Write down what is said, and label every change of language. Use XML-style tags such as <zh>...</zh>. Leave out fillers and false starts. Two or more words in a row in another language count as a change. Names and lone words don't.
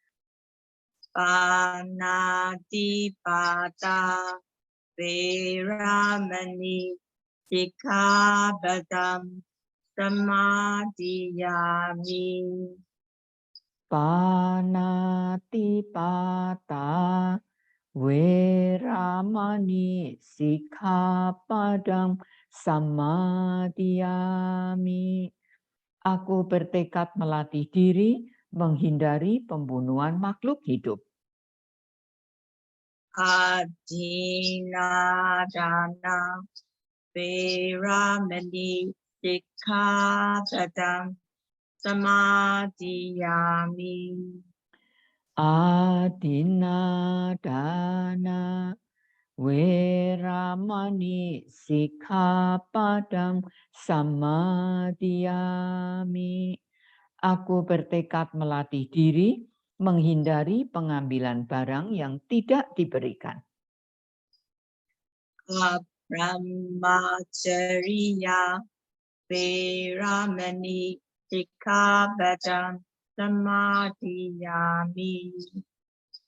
<pi>Panatipata Veramani Sikkhabadam Samadhiyami. Panatipata veramani sikkhapadam samadhiyami.</pi> <id>Aku bertekad melatih diri menghindari pembunuhan makhluk hidup.</id> <pi>Adinadana Veramani Sikkhabadam Samadhiyami. Adinadana veramani sikkhapadam samadhiyami.</pi> <id>Aku bertekad melatih diri menghindari pengambilan barang yang tidak diberikan.</id> <pi>Brahmacharya Veramani Sikkhabadam Samadhiyami.</pi>